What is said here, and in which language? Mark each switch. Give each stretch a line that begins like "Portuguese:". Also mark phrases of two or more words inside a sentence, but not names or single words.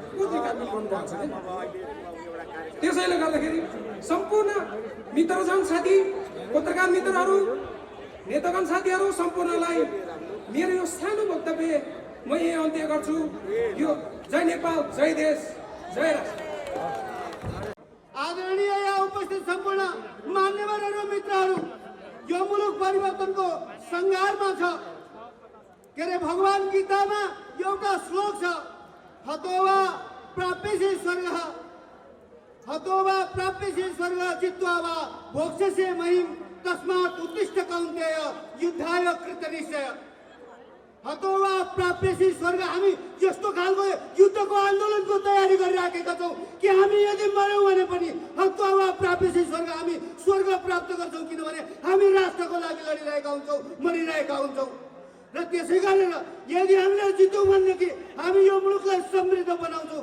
Nepali: त्यसैले गर्दाखेरि सम्पूर्ण मित्रजन साथी पत्रकार मित्रहरू नेतागण साथीहरू सम्पूर्णलाई मेरो यो सानो वक्तव्य म यही अन्त्य गर्छु यो जय नेपाल जय देश जय राष्ट्र आदरणीय यहाँ उपस्थित सम्पूर्ण मान्यवरहरू मित्रहरू यो मुलुक परिवर्तनको सङ्घारमा छ के अरे भगवान गीतामा एउटा श्लोक छ हतोवा
Sanskrit: प्राप्यसे स्वर्गः हतोवा प्राप्यसे स्वर्गः जित्वा वा भोक्ष्यसे महिम तस्मात् उत्तिष्ठ कौन्तेय युद्धाय कृतनिश्चय हतोवा प्राप्यसे स्वर्ग
Nepali: हामी यस्तो खालको युद्धको आन्दोलनको तयारी गरिराखेका छौँ कि हामी यदि मर्यौँ भने पनि
Sanskrit: हतोवा प्राप्यसे स्वर्ग
Nepali: हामी स्वर्ग प्राप्त गर्छौँ किनभने हामी राष्ट्रको लागि लडिरहेका हुन्छौँ मरिरहेका हुन्छौँ र त्यसै गरेर यदि हामीले जित्यौँ भनेदेखि हामी यो मुलुकलाई समृद्ध बनाउँछौँ।